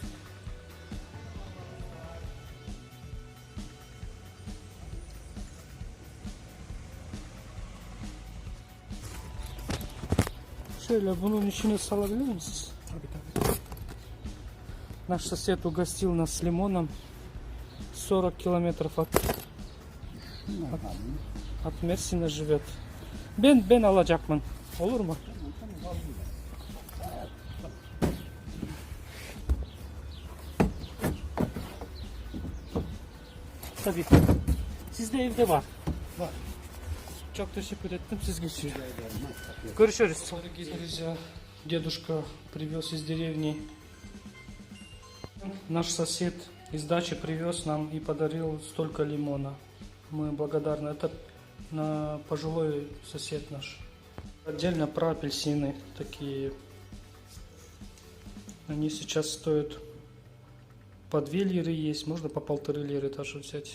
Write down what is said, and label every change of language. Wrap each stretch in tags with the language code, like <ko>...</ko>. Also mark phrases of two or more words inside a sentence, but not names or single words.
<tr>Şöyle bunun içine salabilir misiniz?</tr> <ru>Наш сосед угостил нас с лимоном 40 километров от Мерсина живет.</ru> <tr>Ben alacakmın. Olur mu? Tabii. Sizde evde var. Var. Çok teşekkür ettim. Siz geçin. Görüşürüz.</tr> <ru>Дорогие друзья, дедушка привез из деревни. Наш сосед из дачи привез нам и подарил столько лимона. Мы благодарны. Это пожилой сосед наш. Отдельно про апельсины такие. Они сейчас стоят по 2 лиры есть, можно по 1,5 лиры даже взять.</ru>